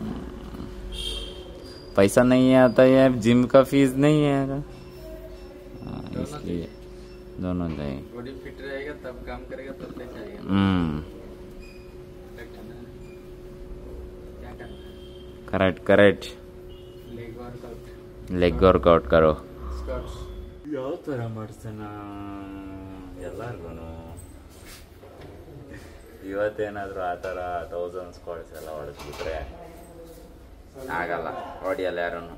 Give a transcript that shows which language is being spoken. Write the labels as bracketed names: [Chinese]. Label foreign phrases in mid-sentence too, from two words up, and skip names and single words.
[Hindi] पैसा नहीं आता है, जिम का फीस नहीं है, इसलिए दोनों चाहिए. बॉडी फिट रहेगा तब काम करेगा तब पैसा आएगा. क्या करना? [English] correct correct. leg workout ಕರೋ. [Kannada] ಯಾವ ಥರ ಮಾಡ್ಸೋಣ ಎಲ್ಲರಿಗೂ. ಇವತ್ತೇನಾದರೂ ಆ ಥರ 1000 ಸ್ಕ್ವಾಟ್ಸ್ ಎಲ್ಲ ಹೊಡೆಸ್ಬಿಟ್ರೆ ಆಗಲ್ಲ, ಹೊಡಿಯಲ್ಲ ಯಾರೂ.